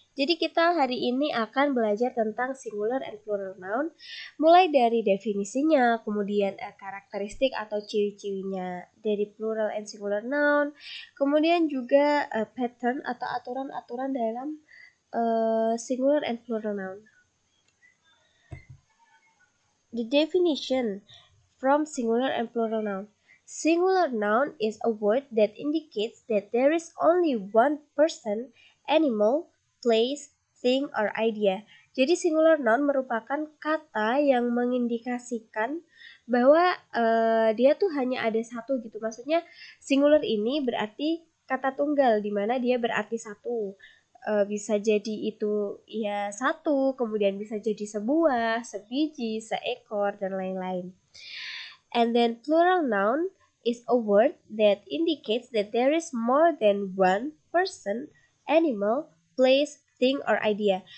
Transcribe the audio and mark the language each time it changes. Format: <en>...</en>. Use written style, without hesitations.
<id>Jadi kita hari ini akan belajar tentang singular and plural noun, mulai dari definisinya, kemudian karakteristik atau ciri-cirinya dari plural and singular noun, kemudian juga pattern atau aturan-aturan dalam singular and plural noun.</id> <en>The definition from singular and plural noun. Singular noun is a word that indicates that there is only one person, animal, place, thing, or idea.</en> <id>Jadi singular noun merupakan kata yang mengindikasikan bahwa dia tuh hanya ada satu gitu. Maksudnya singular ini berarti kata tunggal di mana dia berarti satu. Bisa jadi itu ya satu, kemudian bisa jadi sebuah, sebiji, seekor, dan lain-lain.</id> <en>And then plural noun is a word that indicates that there is more than one person, animal, place, thing, or idea.</en>